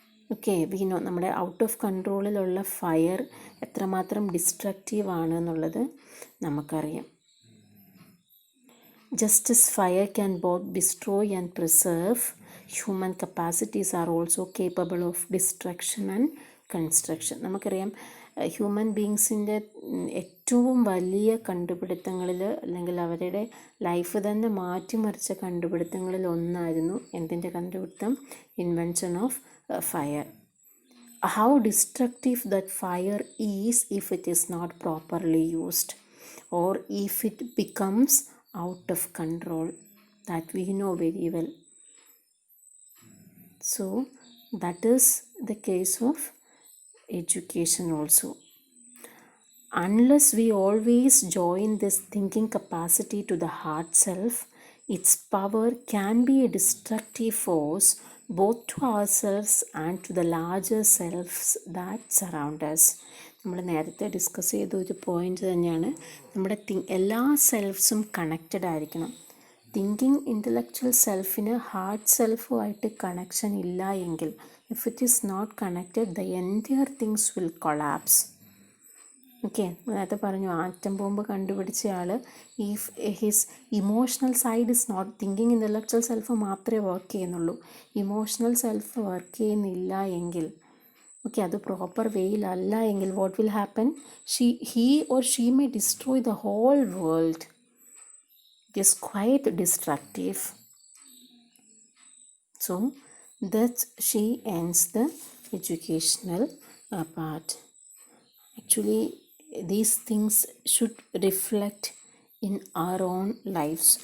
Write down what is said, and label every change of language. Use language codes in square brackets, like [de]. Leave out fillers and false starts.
[ml] Okay, [en] we know [ml] നമ്മുടെ out of കൺട്രോളിലുള്ള fire എത്രമാത്രം destructive ആണ് എന്നുള്ളത് നമുക്കറിയാം. [en] Just as fire can both destroy and preserve, human capacities are also capable of destruction and construction. [ml] നമുക്കറിയാം human ബീങ്സിൻ്റെ ഏറ്റവും വലിയ കണ്ടുപിടുത്തങ്ങളിൽ, അല്ലെങ്കിൽ അവരുടെ ലൈഫ് തന്നെ മാറ്റിമറിച്ച കണ്ടുപിടുത്തങ്ങളിൽ ഒന്നായിരുന്നു എന്തിൻ്റെ കണ്ടുപിടുത്തം? [en] Invention of fire. How destructive that fire is if it is not properly used, or if it becomes out of control, that we know very well. So that is the case of education also. Unless we always join this thinking capacity to the heart self, its power can be a destructive force both to ourselves and to the larger selves that surround us. [ml] നമ്മൾ നേരത്തെ discuss ചെയ്ത ഒരു point തന്നെയാണ്, നമ്മുടെ എല്ലാ സെൽഫ്സും connected ആയിരിക്കണം. Thinking intellectual സെൽഫിന് heart സെൽഫുമായിട്ട് connection ഇല്ല എങ്കിൽ, [en] If it is not connected, the entire things will collapse. [ml] Okay, നേരത്തെ പറഞ്ഞു ആറ്റം ബോംബ് കണ്ടുപിടിച്ച ആൾ, [en] if his emotional side is not, [ml] thinking intellectual self മാത്രമേ വർക്ക് ചെയ്യുന്നുള്ളൂ, ഇമോഷണൽ സെൽഫ് വർക്ക് ചെയ്യുന്നില്ല എങ്കിൽ, ഓക്കെ, അത് പ്രോപ്പർ വേയിലല്ല എങ്കിൽ, [en] What will happen? He or she may destroy the whole world. It is quite destructive. So that she ends the educational part. Actually, these things should reflect in our own lives.